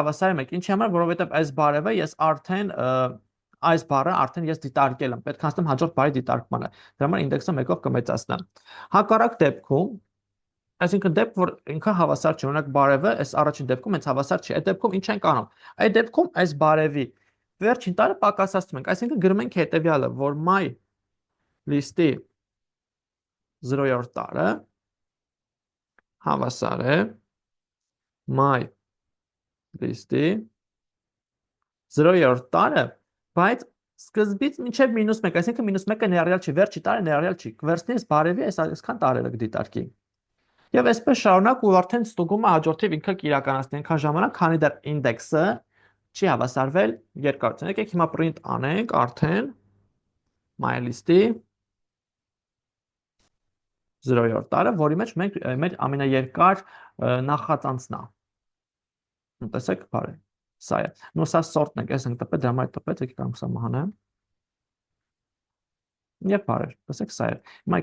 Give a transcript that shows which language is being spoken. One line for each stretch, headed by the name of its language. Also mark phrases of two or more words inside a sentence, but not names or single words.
Armenian: Ինչի համար, որովհետև այս բարևը ես արդեն այս բառը արդեն ես դիտարկել եմ, պետք է անցնեմ հաջորդ բառի դիտարկմանը։ Դրա համար ինդեքսը 1-ով կմեծացնեմ։ Հակառակ դեպքում, այսինքն դեպք, որ ինքը հավասար չի, օրինակ բարևը, այս առաջին դեպքում հենց հավասար չի։ Այդ դեպքում ինչ ենք անում։ Այդ դեպքում այս բարևի վերջին տարը պակասացնում ենք, այսինքն գրում ենք հետևյալը, որ
English: my list-
Armenian: ի 0-րդ տարը հավասար է
English: my list-
Armenian: ի 0-րդ տարը, բայց սկզբից մինչև -1, այսինքն -1-ը ներառյալ չի, վերջի տարը ներառյալ չի։ Կվերցնի այս բարևի այսքան տարերը կդիտարկի։ Եվ այսպես շարունակ ու արդեն ստուգումը հաջորդիվ ինքը կիրականացնի այնքան ժամանակ, քանի դեռ ինդեքսը չի հավասարվել երկարությանը։ Եկեք հիմա print անենք արդեն
English: my list-
Armenian: ի 0-րդ տարը, որի մեջ մենք մեր ամենաերկար նախածանցն է։ Տեսեք, բարի։ Սա է։ Նո սա sort-ն է, այս ենք տպել, դրա համար տպեց, եկեք կանք սա մահանեմ։ Եվ բարեր, տեսեք սա է։ Հիմա